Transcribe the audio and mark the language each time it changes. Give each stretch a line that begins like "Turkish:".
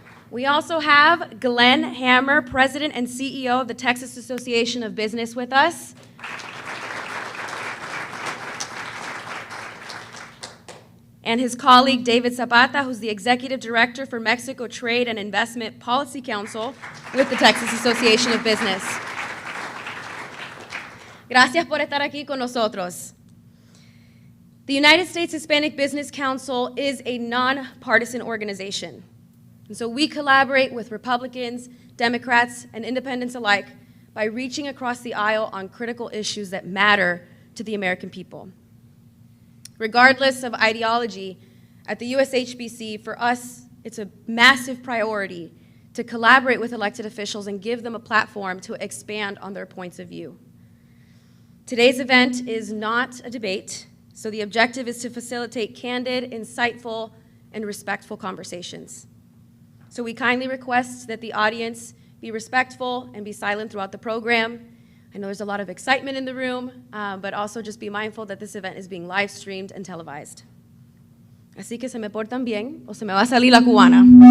English: We also have Glenn Hammer, President and CEO of the Texas Association of Business with us. And his colleague, David Zapata, who's the Executive Director for Mexico Trade and Investment Policy Council with the Texas Association of Business.
Spanish: Gracias por estar aquí con nosotros.
English: The United States Hispanic Business Council is a nonpartisan organization. And so we collaborate with Republicans, Democrats, and independents alike by reaching across the aisle on critical issues that matter to the American people. Regardless of ideology, at the USHBC, for us, it's a massive priority to collaborate with elected officials and give them a platform to expand on their points of view. Today's event is not a debate, so the objective is to facilitate candid, insightful, and respectful conversations. So we kindly request that the audience be respectful and be silent throughout the program. I know there's a lot of excitement in the room, but also just be mindful that this event is being live streamed and televised.
Spanish: Así que se me portan bien o se me va a salir la cubana.